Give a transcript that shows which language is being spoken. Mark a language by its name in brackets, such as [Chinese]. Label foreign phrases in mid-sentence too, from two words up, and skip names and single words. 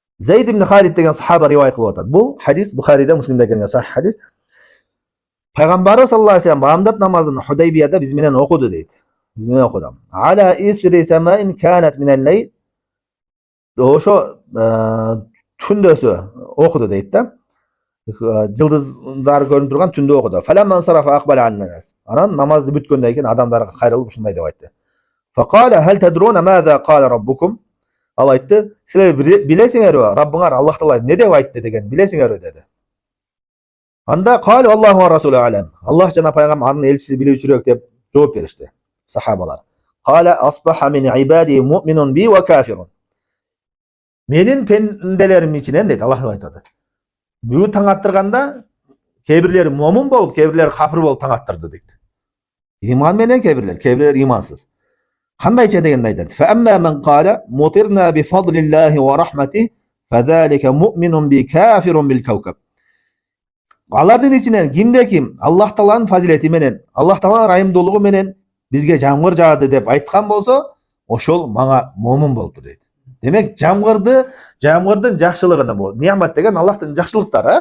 [Kyrgyz] Zayd ibn Halid деген сахаба риwayat кылып атат. Бул хадис Бухарида, Муслимде келген сахih хадис. Пайгамбары [Arabic] صلى الله عليه وسلم [Kyrgyz] бамдат намазын Худайбияда биз менен окуду дейт. Биз менен окуду. [Arabic] على إثر سماء كانت من الليل. [Kyrgyz] Ошо түндөсү окуду дейт да. Жылдыздар көрүнүп турган түндө окуду. [Arabic] فلما انصرف أقبل على الناس. [Kyrgyz] Анан намазды бүткөндөн кийин адамдарга кайрылып ушундай деп айтты. [Arabic] فقال هل تدرون ماذا قال ربكم? [Kyrgyz] Ал айтты, силер билесиңерби, Раббыңар Аллах Таала не деп айтты деген билесиңерби деди. Анда [Arabic] قال الله ورسوله أعلم. [Kyrgyz] Аллах жана пайгамбар анын элчиси билүүчүрөөк деп жооп беришти сахабалар. [Arabic] قال أصبح من عبادي مؤمن بي وكافر. [Kyrgyz] Менин пенделерим ичинен дейт Аллах Таала айтады. Бүгүн таң аттырганда кээ-бирлери момун болуп, кээ-бирлери кафир болуп таң аттырды дейт. Иман менен кээ-бирлер имансыз. Кандайча дегенди айтат. [Arabic] فأما من قال مطرنا بفضل الله ورحمته فذلك مؤمن بي كافر بالكوكب. [Kyrgyz] Алардын ичинен кимде ким Аллах Тааланын фазилети менен, Аллах Тааланын райымдуулугу менен бизге жамгыр жаады деп айткан болсо, ошол мага момун болду дейт. Демек жамгырдын жакшылыгына бул ниямат деген Аллахтын жакшылыктары.